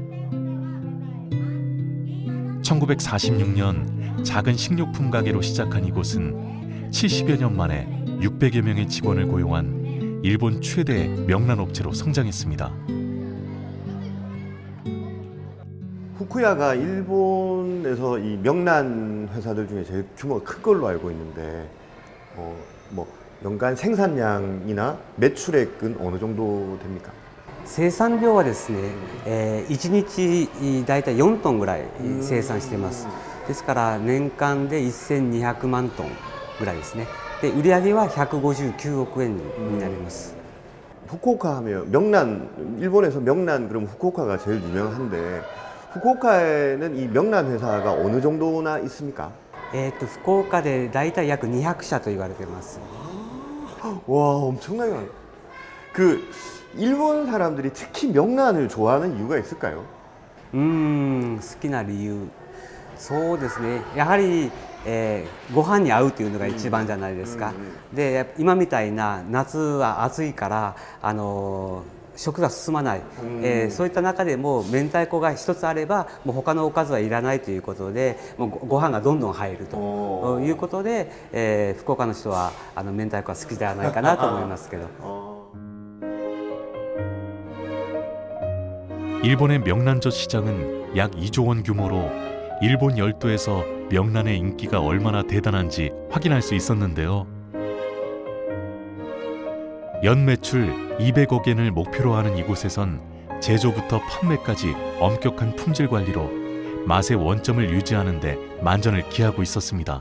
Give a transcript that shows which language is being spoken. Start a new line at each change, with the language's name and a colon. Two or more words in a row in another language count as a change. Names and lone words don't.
Korean: 1946년 작은 식료품 가게로 시작한 이곳은 70여 년 만에 600여 명의 직원을 고용한 일본 최대 명란 업체로 성장했습니다. 후쿠야가 일본에서 이 명란 회사들 중에 제일 규모가 큰 걸로 알고 있는데 뭐 연간 생산량이나 매출액은 어느 정도 됩니까?
Japanese: 生産量はですね、1日だいたい4トンぐらい生産しています。ですから年間で1200万トンぐらいですね。で売上は159億円になります。
Korean: 후쿠오카 하면 명란, 일본에서 명란 그럼 후쿠오카가 제일 유명한데 후쿠오카에는 이 명란 회사가 어느 정도나 있습니까?
Japanese: 福岡でだいたい約200社と言われています。
Korean: 와, 엄청나게 많아요. 그 일본 사람들이 특히 명란을 좋아하는 이유가 있을까요?
Japanese: 好きな理由、そうですね。やはり、ご飯に合うというのが一番じゃないですか。で、今みたいな夏は暑いから食が進まない、そういった中でも明太子が一つあればもう他のおかずはいらないということでもうご飯がどんどん入るということで、福岡の人は明太子は好きではないかなと思いますけど。
Korean: 일본의 명란젓 시장은 약 2조 원 규모로 일본 열도에서 명란의 인기가 얼마나 대단한지 확인할 수 있었는데요. 연 매출 200억 엔을 목표로 하는 이곳에선 제조부터 판매까지 엄격한 품질 관리로 맛의 원점을 유지하는 데 만전을 기하고 있었습니다.